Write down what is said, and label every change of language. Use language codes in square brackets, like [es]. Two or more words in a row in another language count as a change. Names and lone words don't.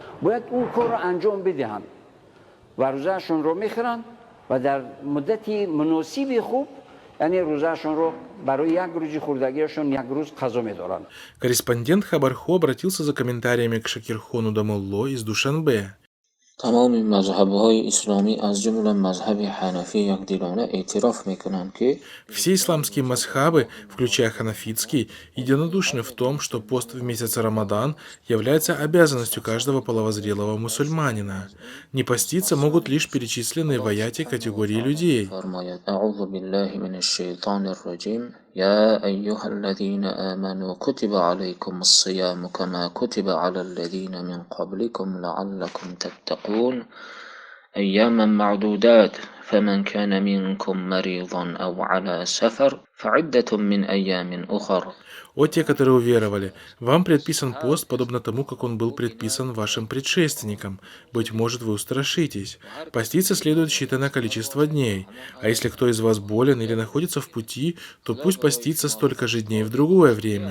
[ru] Корреспондент Хабархо обратился за комментариями к Шакирхону Дамолло из Душанбе. [fa] تمام مذهب‌های اسلامی از جمله مذهب حنفی یکدلانه اعتراف می‌کنند که [ru] Все исламские мазхабы, включая ханафитский, единодушны в том, что пост в месяц Рамадан является обязанностью каждого половозрелого мусульманина. Не поститься могут лишь перечисленные в аяте категории людей. [ar] فرماید اعوذ بالله من الشیطان الرجیم يا أيها الذين آمنوا كتب عليكم الصيام كما كتب على الذين من قبلكم لعلكم تتقون أياما معدودات فمن كان منكم مريضا أو على سفر فعدة من أيام أخر. [ru] О те, которые уверовали, вам предписан пост, подобно тому, как он был предписан вашим предшественникам. Быть может, вы устрашитесь. Поститься следует считанное количество дней. А если кто из вас болен или находится в пути, то пусть постится столько же дней в другое время.